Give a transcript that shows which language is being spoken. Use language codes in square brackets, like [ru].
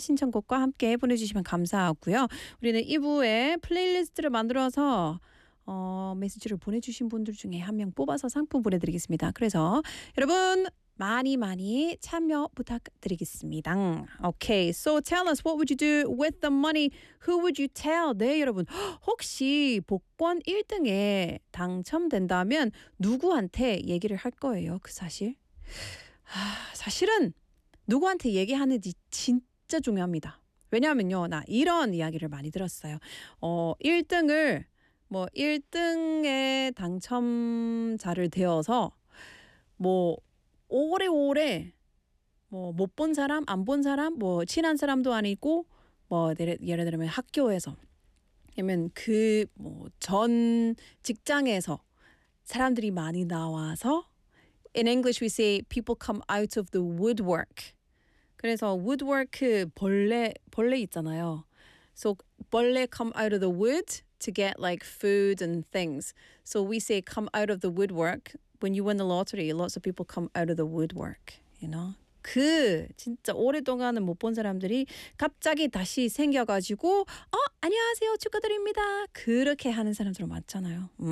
[ko] 신청곡과 함께 보내주시면 감사하고요. 우리는 2부에 플레이리스트를 만들어서 메시지를 보내주신 분들 중에 한 명 뽑아서 상품 보내드리겠습니다. 그래서 여러분 많이 많이 참여 부탁드리겠습니다. [en] Okay, so tell us what would you do with the money? Who would you tell? [ko] 네, 여러분. 혹시 복권 1등에 당첨된다면 누구한테 얘기를 할 거예요, 그 사실? 사실은 누구한테 얘기하는지 진짜 중요합니다. 왜냐하면요, 나 이런 이야기를 많이 들었어요. 1등을, 뭐 1등에 당첨자를 되어서 뭐 오래오래 뭐 못 본 사람, 안 본 사람, 뭐 친한 사람도 아니고 뭐 예를 들면 학교에서 아니면 그 뭐 전 직장에서 사람들이 많이 나와서 [en] In English we say people come out of the woodwork. [ko] 그래서 woodwork 벌레 있잖아요. [en] So [ko] 벌레 [en] come out of the wood to get like food and things. So we say come out of the woodwork. When you win the lottery, lots of people come out of the woodwork, you know? [ko] 그 진짜 오랫동안 못 본 사람들이 갑자기 다시 생겨가지고 안녕하세요, 축하드립니다. 그렇게 하는 사람들은 많잖아요.